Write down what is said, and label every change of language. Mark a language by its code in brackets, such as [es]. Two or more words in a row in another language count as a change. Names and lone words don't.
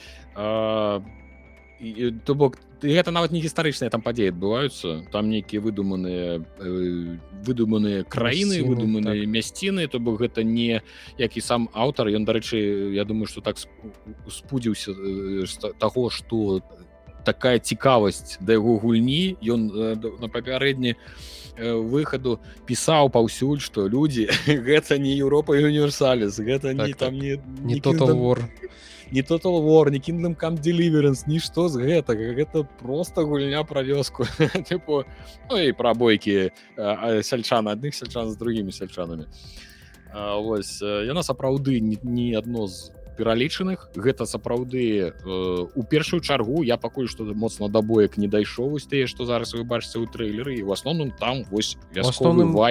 [be] То бок, гэта нават не гістарычныя там падзеі адбываюцца, там нейкія выдуманыя краіны, выдуманыя мясціны, то бок гэта не як і сам аўтар, ён, дарэчы, я думаю, што так спудзіўся таго, што такая цікавасць да яго гульні, ён на папярэдні выхаду пісаў паўсюль, што людзі, гэта не Европа Universalis, гэта не там не Total War, не Total War, не Kingdom Come Deliverance, нішто з гэтага, гэта проста гульня пра вёску, типу, ну і пра бойкі сяльчан, адных сяльчан з другімі сяльчанамі. Вось, яна сапраўды не адно з пералічаных, гэта сапраўды у першую чаргу я пакуль што моцна да боек не дайшоў, вось тыя, што зараз вы бачыце ў трэйлеры, і ў асноўным там вось вясковы вайб.